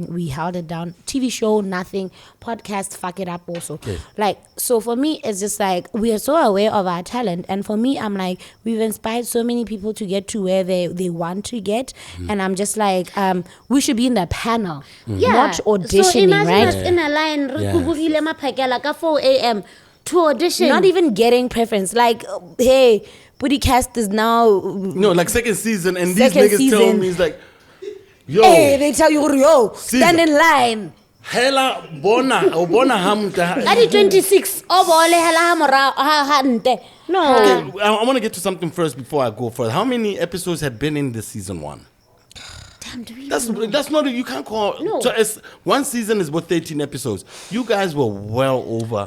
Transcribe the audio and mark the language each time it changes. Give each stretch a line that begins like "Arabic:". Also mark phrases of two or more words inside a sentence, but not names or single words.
English: We held it down. TV show, nothing. Podcast, fuck it up also. Okay. Like, so for me, it's just like, we are so aware of our talent. And for me, I'm like, we've inspired so many people to get to where they want to get. And I'm just like, we should be in the panel, not auditioning, so imagine right? us in a line,
Tswana: re kubugile maphakela ka 4 a.m.
English: to audition. Not even getting preference. Like, hey, PODI-CAST is now... No, like second season, and these Second niggas tell season. me it's like, yo, Hey, they tell you, yo, stand in line.
Tswana: hela bona hamta.
English: At the 26, no. Okay, I want to get to something first before I go further. How many episodes had been in this season 1? Damn, do we That's not, you can't call. No. So one season is about 13 episodes. You guys were well over.